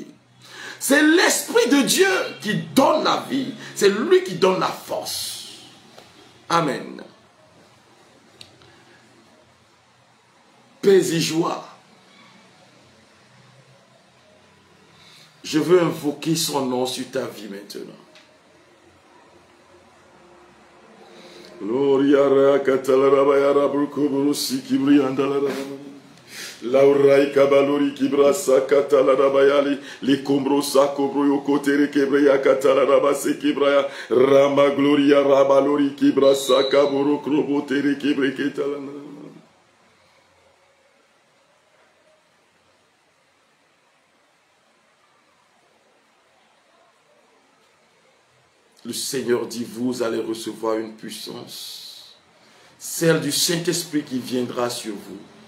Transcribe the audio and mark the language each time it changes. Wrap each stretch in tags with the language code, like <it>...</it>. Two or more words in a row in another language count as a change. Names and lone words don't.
<fr>C'est l'Esprit de Dieu qui donne la vie. C'est lui qui donne la force. Amen. Paix et joie. Je veux invoquer son nom sur ta vie maintenant. Gloria catalarabaya brukuburusi kibriandalara. Laurai kabalori kibrasa katalabayali li kumbrosa kobroyo kotere kebreya katalarabase kibraya rama gloria rabalori kibrasa kaboro krobotere kebreketalana. Le Seigneur dit, vous allez recevoir une puissance, celle du Saint-Esprit qui viendra sur vous.</fr>